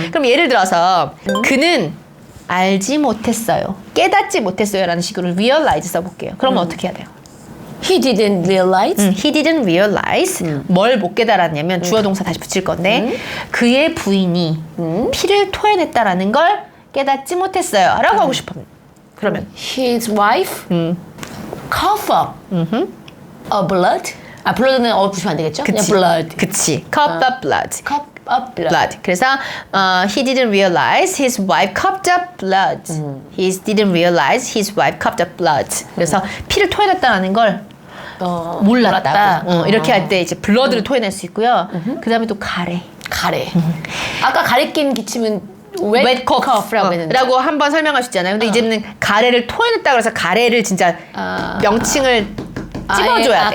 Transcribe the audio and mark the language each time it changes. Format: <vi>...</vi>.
<ko>그럼 예를 들어서 그는 알지 못했어요. 깨닫지 못했어요. 라는 식으로 realize 써볼게요. 그러면 어떻게 해야 돼요?</ko> <en>He didn't realize. He didn't realize.</en> <ko>뭘 못 깨달았냐면 주어 동사 다시 붙일 건데 그의 부인이 피를 토해냈다라는 걸 깨닫지 못했어요. 라고 하고 싶어요. 그러면</ko> <en>His wife cough up a blood.</en> <ko>blood는 붙이면 안 되겠죠? 그냥 blood. 그치.</ko> <en>Coughed up blood. Cough up blood.</en> <ko>그래서</ko> <en>he didn't realize his wife coughed up blood. He didn't realize his wife coughed up blood.</en> <ko>그래서 피를 토해냈다라는 걸 몰랐다고. 이렇게 할 때 이제 블러드를 토해낼 수 있고요. 그 다음에 또 가래. 아까 가래 낀 기침은 wet cough라고 했는데 라고 한번 설명하셨잖아요. 근데 이제는 가래를 토해냈다 그래서 가래를 진짜 명칭을 찝어줘야 돼.</ko>